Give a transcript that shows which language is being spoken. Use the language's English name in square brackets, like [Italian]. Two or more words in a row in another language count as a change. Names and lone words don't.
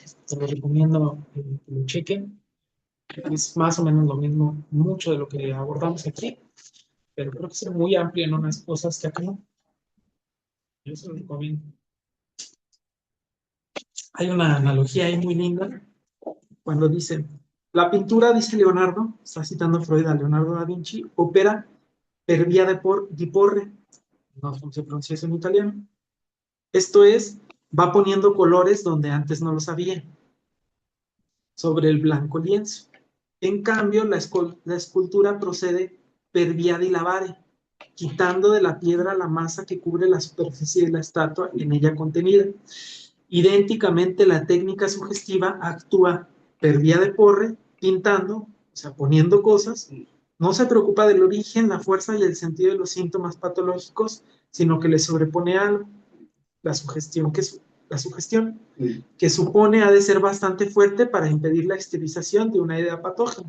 [Spanish] Te lo recomiendo que lo chequen. Es más o menos lo mismo, mucho de lo que abordamos aquí, pero creo que es muy amplio en unas cosas que acá no. Yo se lo recomiendo. Hay una analogía ahí muy linda cuando dice, la pintura, dice Leonardo, está citando Freud a Leonardo da Vinci, [Italian] opera per via di porre, [Spanish] no sé cómo se pronuncia eso en italiano. Esto es, va poniendo colores donde antes no los había, sobre el blanco lienzo. En cambio, la escultura procede [Italian] per via di lavare, [Spanish] quitando de la piedra la masa que cubre la superficie de la estatua en ella contenida. Idénticamente, la técnica sugestiva actúa [Italian] per via de porre, [Spanish] pintando, o sea, poniendo cosas, no se preocupa del origen, la fuerza y el sentido de los síntomas patológicos, sino que le sobrepone algo, la sugestión que supone ha de ser bastante fuerte para impedir la exteriorización de una idea patógena.